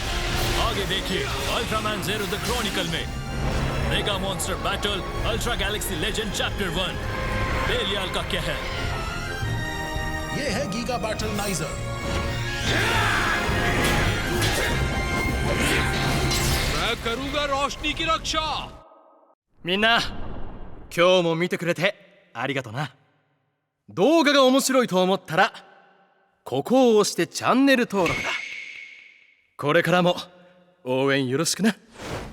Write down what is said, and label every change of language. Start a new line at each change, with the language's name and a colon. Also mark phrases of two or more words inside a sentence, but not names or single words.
Hindi: आगे देखिए अल्ट्रामैन ज़ेरो द क्रॉनिकल में मेगा मॉन्स्टर बैटल अल्ट्रा गैलेक्सी लेजेंड चैप्टर 1 बेलियाल का कहर। ये है गीगा बैटल नाइजर। मैं करूंगा रोशनी की रक्षा।
Japanese: みんな、今日も見てくれてありがとな。動画が面白いと思ったらここを押してチャンネル登録だ。これからも応援よろしくな。